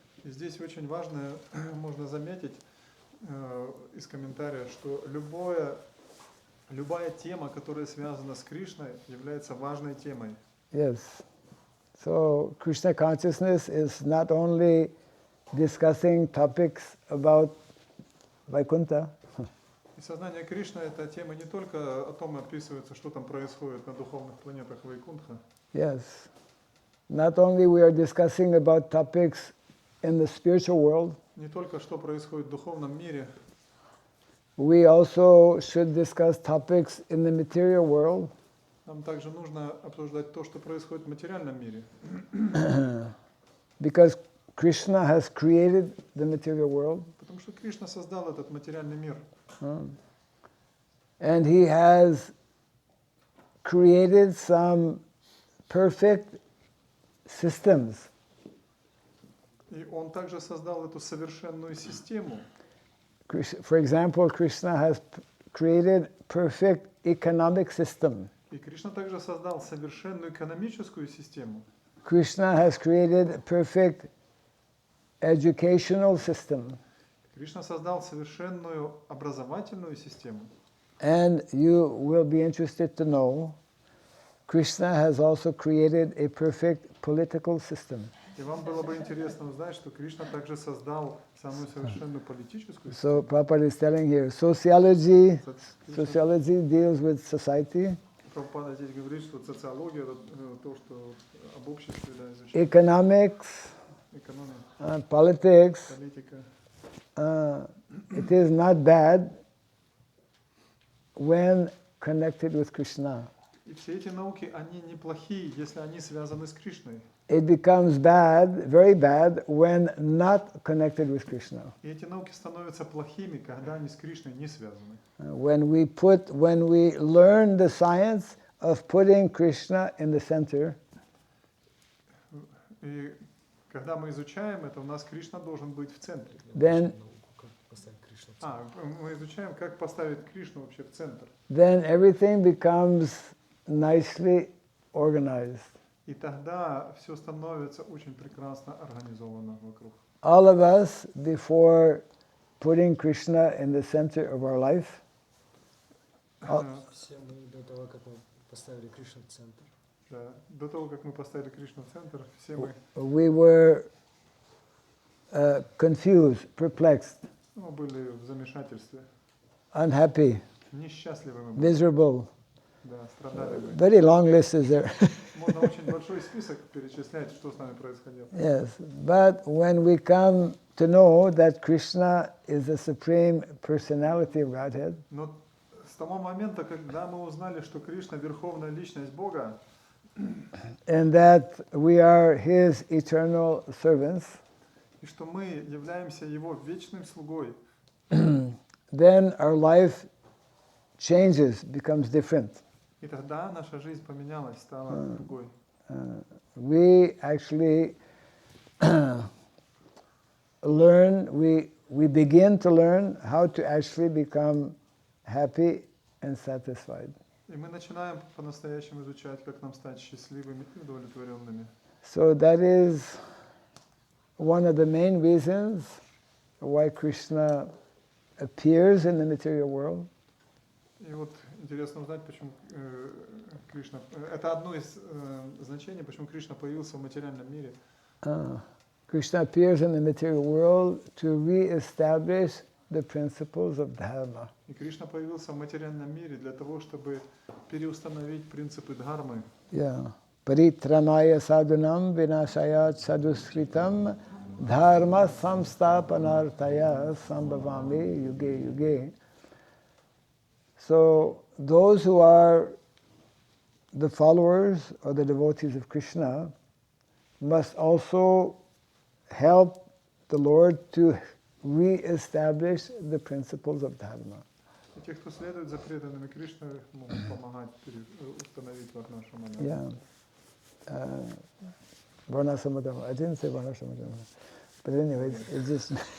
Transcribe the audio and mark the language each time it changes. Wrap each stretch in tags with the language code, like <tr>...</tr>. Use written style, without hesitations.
<ru>И здесь очень важно, можно заметить из комментариев, что любая тема, которая связана с Кришной, является важной темой.</ru> <en>Yes. So Krishna consciousness is not only discussing topics about Vaikuntha.</en> <ru>И сознание Кришны — это тема не только о том, описывается, что там происходит на духовных планетах Вайкунтха.</ru> <en>Yes. Not only we are discussing about topics in the spiritual world,</en> <ru>Не только что происходит в духовном мире,</ru> <en>we also should discuss topics in the material world.</en> <ru>нам также нужно обсуждать то, что происходит в материальном мире.</ru> <en>Because Krishna has created the material world.</en> <ru>Потому что Кришна создал этот материальный мир.</ru> <en>And he has created some perfect systems.</en> <ru>И он также создал эту совершенную систему.</ru> <en>For example, Krishna has created perfect economic system.</en> <ru>И Кришна также создал совершенную экономическую систему.</ru> <en>Krishna has created perfect educational system.</en> <ru>Кришна создал совершенную образовательную систему.</ru> <en>And you will be interested to know, Krishna has also created a perfect political system.</en> <ru>И вам было бы интересно узнать, что Кришна также создал самую совершенную политическую</ru> <en>So</en> <ru>систему.</ru> <en>Prabhupada is telling here, sociology deals with society.</en> <ru>Прабхупада здесь говорит, что социология — это то, что об обществе изучает.</ru> <en>Economics,</en> <ru>Экономия,</ru> <en>politics,</en> <ru>политика.</ru> <en>it is not bad when connected with Krishna.</en> <ru>И все эти науки, они неплохие, если они связаны с Кришной.</ru> <en>It becomes bad, very bad, when not connected with Krishna.</en> <ru>И эти науки становятся плохими, когда они с Кришной не связаны.</ru> <en>When we learn the science of putting Krishna in the center,</en> <ru>И когда мы изучаем это, у нас Кришна должен быть в центре.</ru> <en>then</en> <ru>Как поставить Кришну Мы изучаем, как поставить Кришну вообще в центр.</ru> <en>then everything becomes nicely organized.</en> <ru>И тогда все становится очень прекрасно организовано вокруг.</ru> <en>All of us, before putting Krishna in the center of our life,</en> <ru>Все мы до того, как мы поставили Кришну в центр, Да. До того, как мы поставили Кришну в центр, все мы</ru> <en>we were confused, perplexed,</en> <ru>были в замешательстве,</ru> <en>unhappy,</en> <ru>несчастливы мы были,</ru> <en>miserable.</en> <ru>да, страдали мы.</ru> <en>Very long list is there.</en> <ru>Можно очень большой список перечислять, что с нами происходило.</ru> <en>Yes, but when we come to know that Krishna is the supreme personality of Godhead,</en> <ru>Но с того момента, когда мы узнали, что Кришна — верховная личность Бога,</ru> <en>and that we are His eternal servants,</en> <ru>и что мы являемся Его вечным слугой,</ru> <en>then our life changes, becomes different.</en> <ru>и тогда наша жизнь поменялась, стала другой.</ru> <en>We actually learn, we begin to learn how to actually become happy and satisfied.</en> <ru>И мы начинаем по-настоящему изучать, как нам стать счастливыми и удовлетворенными.</ru> <en>So that is one of the main reasons why Krishna appears in the material world.</en> <ru>И вот интересно узнать, почему Кришна... Это одно из значений, почему Кришна появился в материальном мире.</ru> <en>Krishna appears in the material world to re-establish the principles of dharma.</en> <ru>И Кришна появился в материальном мире для того, чтобы переустановить принципы дхармы.</ru> <sa>Yeah. Paritranaya sadhunam vinashaya sadhuskritam dharma samstapanartaya sambhavami yuge yuge.</sa> <en>So those who are the followers or the devotees of Krishna must also help the Lord to re-establish the principles of dharma.</en> <ru>И те, кто следует за преданными Кришны, могут помогать установить варнашрама.</ru> <en>Yeah. Varnasamadharma. I didn't say Varnasamadharma. But anyway, it's just...</en>